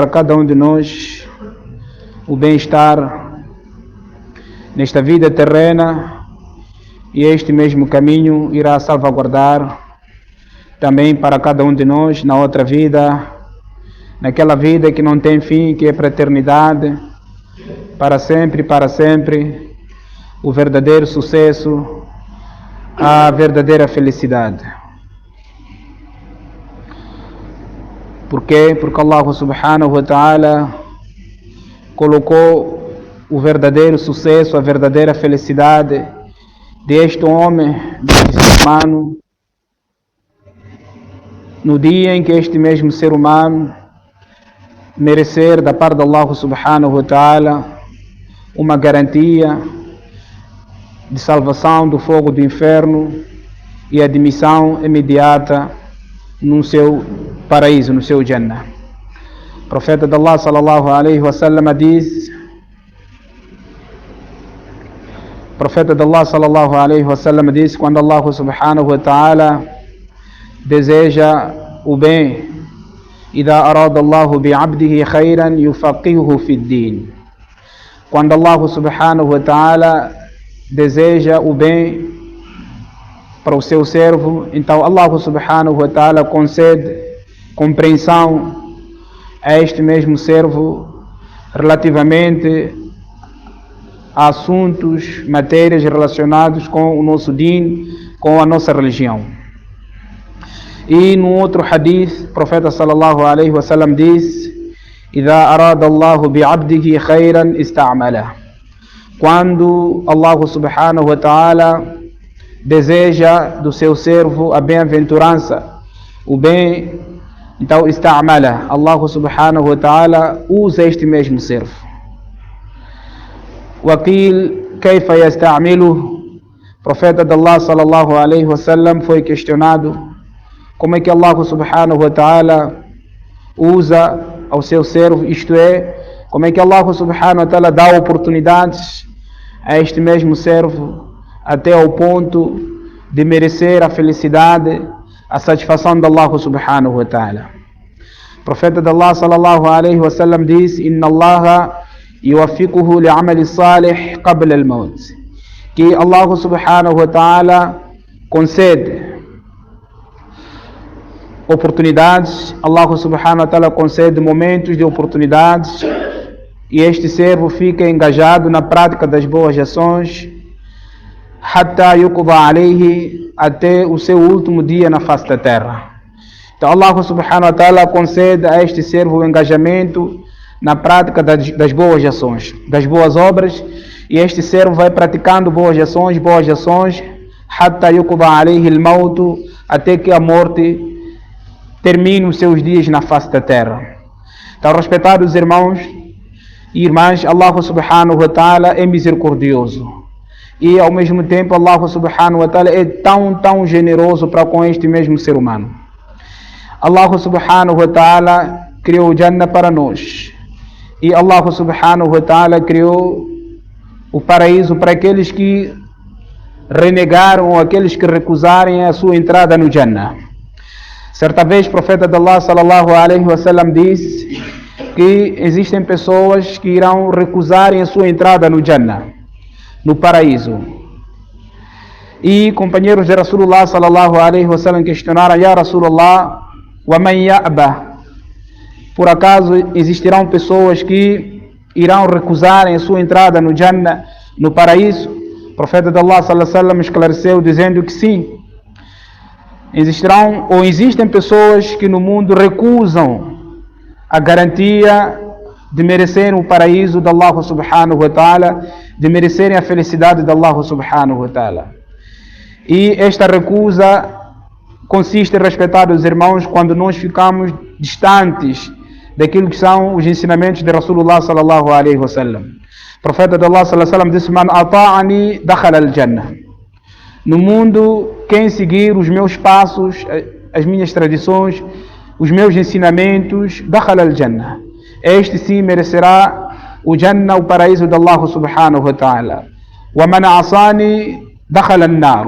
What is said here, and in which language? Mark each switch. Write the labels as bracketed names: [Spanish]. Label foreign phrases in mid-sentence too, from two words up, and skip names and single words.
[Portuguese] cada um de nós o bem-estar nesta vida terrena, e este mesmo caminho irá salvaguardar também para cada um de nós na outra vida, naquela vida que não tem fim, que é para a eternidade, para sempre, o verdadeiro sucesso, a verdadeira felicidade. Por quê? Porque Allah [Arabic] سبحانه وتعالى [Portuguese] colocou o verdadeiro sucesso, a verdadeira felicidade deste homem, deste ser humano, no dia em que este mesmo ser humano merecer da parte de Allah [Arabic] سبحانه وتعالى [Portuguese] uma garantia de salvação do fogo do inferno e admissão imediata no seu paraíso, no seu Jannah. O profeta de Allah [Arabic] صلى الله عليه وسلم [Portuguese] diz: quando Allah [Arabic] سبحانه وتعالى [Portuguese] deseja o bem, [Arabic] إذا أراد الله بعبده خيرا يفقهه في الدين. [Portuguese] Quando Allah [Arabic] سبحانه وتعالى [Portuguese] deseja o bem para o seu servo, então Allah [Arabic] سبحانه وتعالى [Portuguese] concede compreensão a este mesmo servo relativamente a assuntos, matérias relacionados com o nosso din, com a nossa religião. E no outro hadith, o profeta [Arabic] صلى الله عليه وسلم [Portuguese] diz: [Arabic] إذا أراد الله بعبده خيرا استعمله. [Portuguese] Quando Allah [Arabic] سبحانه وتعالى [Portuguese] deseja do seu servo a bem-aventurança, o bem, então استعمله. Allah [Arabic] سبحانه وتعالى [Portuguese] usa este mesmo servo. [Arabic] وقيل كيف يستعمله. [Portuguese] O profeta de Allah [Arabic] صلى الله عليه وسلم [Portuguese] foi questionado como é que Allah [Arabic] سبحانه وتعالى [Portuguese] usa ao seu servo, isto é, como é que Allah [Arabic] سبحانه وتعالى [Portuguese] dá oportunidades a este mesmo servo até ao ponto de merecer a felicidade, a satisfação de Allah [Arabic] سبحانه وتعالى. [Portuguese] O profeta de Allah [Arabic] صلى الله عليه وسلم [Portuguese] diz: [Arabic] إن الله يوفقه لعمل صالح قبل الموت. [Portuguese] Que Allah [Arabic] سبحانه وتعالى [Portuguese] concede oportunidades, Allah [Arabic] سبحانه وتعالى [Portuguese] concede momentos de oportunidades, e este servo fica engajado na prática das boas ações [Arabic] حتى يقضى عليه, [Portuguese] até o seu último dia na face da terra. Então Allah [Arabic] سبحانه وتعالى [Portuguese] concede a este servo o engajamento na prática das boas ações, das boas obras, e este servo vai praticando boas ações, [Arabic] حتى يقضى عليه الموت, [Portuguese] até que a morte termine os seus dias na face da terra. Então, respeitados irmãos e irmãs, Allah [Arabic] سبحانه وتعالى [Portuguese] é misericordioso. E ao mesmo tempo Allah [Arabic] سبحانه وتعالى [Portuguese] é tão generoso para com este mesmo ser humano. Allah [Arabic] سبحانه وتعالى [Portuguese] criou o Jannah para nós. E Allah [Arabic] سبحانه وتعالى [Portuguese] criou o paraíso para aqueles que renegaram ou aqueles que recusarem a sua entrada no Jannah. Certa vez o profeta de Allah [Arabic] صلى الله عليه وسلم [Portuguese] disse que existem pessoas que irão recusarem a sua entrada no Jannah, no paraíso. E companheiros de Rasulullah [Arabic] صلى الله عليه وسلم [Portuguese] questionaram: [Arabic] يا رسول الله، ومن يأبى? [Portuguese] Por acaso existirão pessoas que irão recusarem a sua entrada no Jannah, no paraíso? O profeta de Allah [Arabic] صلى الله عليه وسلم [Portuguese] esclareceu dizendo que sim. Existem pessoas que no mundo recusam a garantia de merecerem o paraíso de Allah [Arabic] سبحانه وتعالى, [Portuguese] de merecerem a felicidade de Allah [Arabic] سبحانه وتعالى. [Portuguese] E esta recusa consiste, respeitados irmãos, quando nós ficamos distantes daquilo que são os ensinamentos de Rasulullah [Arabic] صلى الله عليه وسلم. [Portuguese] O profeta de Allah [Arabic] صلى الله عليه وسلم [Portuguese] disse: [Arabic] من أطاعني دخل الجنة. [Portuguese] No mundo, quem seguir os meus passos, as minhas tradições, os meus ensinamentos, [Arabic] دخل الجنة. [Portuguese] Este sim merecerá o Jannah, o paraíso de Allah [Arabic] سبحانه وتعالى. ومن عصاني دخل النار.